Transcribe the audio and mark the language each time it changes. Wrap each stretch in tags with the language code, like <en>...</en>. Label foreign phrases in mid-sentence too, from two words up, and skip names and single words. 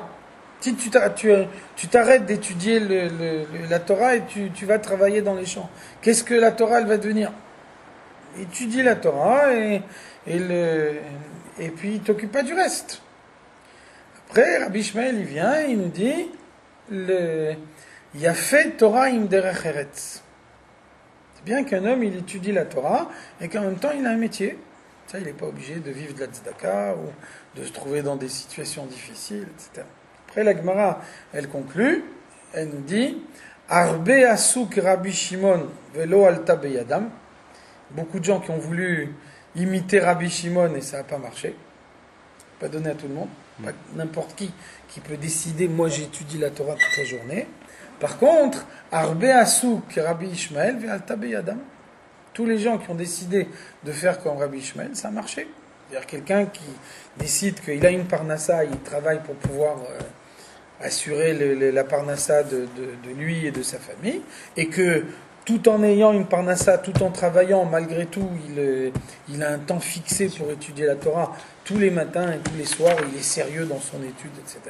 <fr>Si tu t'arrêtes d'étudier la Torah et tu vas travailler dans les champs, qu'est-ce que la Torah elle va devenir? Étudie la Torah et puis t'occupe pas du reste. Après, Rabbi Ishmael il vient, il nous dit</fr> <he>יפה תורה עם דרך ארץ.</he> <fr>C'est bien qu'un homme il étudie la Torah et qu'en même temps il a un métier. Ça, il n'est pas obligé de vivre de la tzedaka ou de se trouver dans des situations difficiles, etc. Après, la Gemara, elle conclut, elle nous dit</fr> <he>הרבה עשו רבי שמעון ולא עלתה בידם.</he> <fr>Beaucoup de gens qui ont voulu imiter Rabbi Shimon et ça n'a pas marché. Pas donné à tout le monde. Pas n'importe qui peut décider moi j'étudie la Torah toute la journée. Par contre,</fr> <he>הרבה עשו רבי ישמעאל ועלתה בידם.</he> <fr>Tous les gens qui ont décidé de faire comme Rabbi Ishmael, ça a marché. C'est-à-dire quelqu'un qui décide qu'il a une parnassa, il travaille pour pouvoir assurer la parnassa de lui et de sa famille, et que tout en ayant une parnassa, tout en travaillant, malgré tout, il a un temps fixé pour étudier la Torah tous les matins et tous les soirs, il est sérieux dans son étude, etc.</fr>